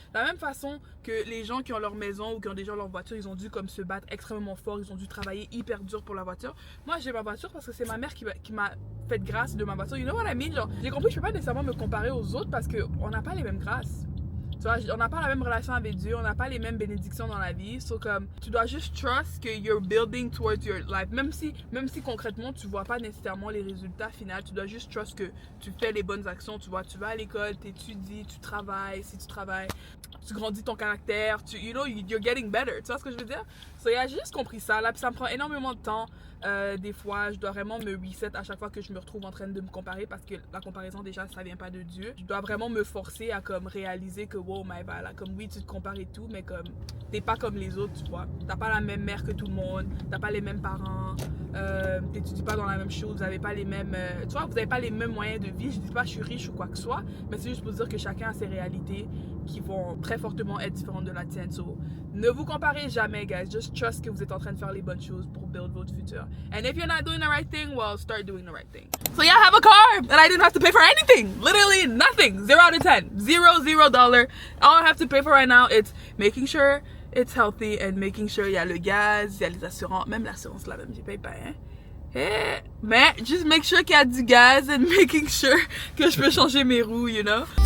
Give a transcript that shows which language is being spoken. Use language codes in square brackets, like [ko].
[fr] De la même façon que les gens qui ont leur maison ou qui ont déjà leur voiture, ils ont dû comme se battre extrêmement fort, ils ont dû travailler hyper dur pour la voiture. Moi, j'ai ma voiture parce que c'est ma mère qui m'a fait grâce de ma voiture. [en] You know what I mean? [fr] Genre, j'ai compris que je peux pas nécessairement me comparer aux autres parce qu'on n'a pas les mêmes grâces. Tu vois, on n'a pas la même relation avec Dieu, on n'a pas les mêmes bénédictions dans la vie. [en] So, [fr] comme, tu dois juste [en] trust que you're building towards your life. [fr] Même si concrètement, tu vois pas nécessairement les résultats finaux, tu dois juste trust que tu fais les bonnes actions. Tu vois, tu vas à l'école, tu étudies, tu travailles. Si tu travailles, tu grandis ton caractère. [en] You know, you're getting better. [fr] Tu vois ce que je veux dire? So, j'ai juste compris ça. Là, puis ça me prend énormément de temps. Des fois, je dois vraiment me reset à chaque fois que je me retrouve en train de me comparer parce que la comparaison, déjà, ça vient pas de Dieu. Je dois vraiment me forcer à comme réaliser que [en] wow, my bad, [fr] là, comme oui, tu te compares et tout, mais comme t'es pas comme les autres, tu vois. T'as pas la même mère que tout le monde, t'as pas les mêmes parents, t'étudies pas dans la même chose, vous avez pas les mêmes, tu vois, vous avez pas les mêmes moyens de vie. Je dis pas je suis riche ou quoi que ce soit, mais c'est juste pour dire que chacun a ses réalités qui vont très fortement être différentes de la tienne. So, ne vous comparez jamais, guys. Just trust que vous êtes en train de faire les bonnes choses pour build votre futur. [en] And if you're not doing the right thing, well, start doing the right thing. So yeah, I have a car and I didn't have to pay for anything. Literally nothing. 0 out of 10. $0. All I have to pay for right now is making sure it's healthy and making sure [fr] il y a le gaz, il y a les assurances. Même l'assurance là, même, je paye pas, hein. Mais just make sure qu'il y a du gaz [en] and making sure [fr] que je peux changer mes roues, you know.